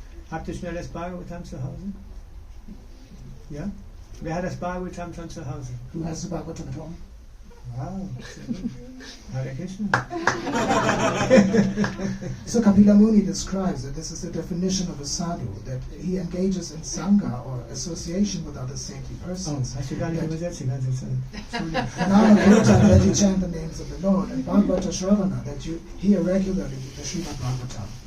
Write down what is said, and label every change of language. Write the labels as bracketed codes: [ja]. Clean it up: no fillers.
[de] Habt ihr schnell das Bhagavatam zu Hause? Ja? Wer hat das Bhagavatam schon zu Hause? [en] Who has the Bhagavatam at home? Wow. Hare Krishna. So Kapila Muni describes that this is the definition of a sadhu, that he engages in sangha or association with other saintly persons. [de] Hast du gar nicht übersetzt die ganze Zeit. [en] Nama Kirtan, that you chant the names of the Lord, and Bhagavata Shravana, that you hear regularly the Srimad Bhagavatam.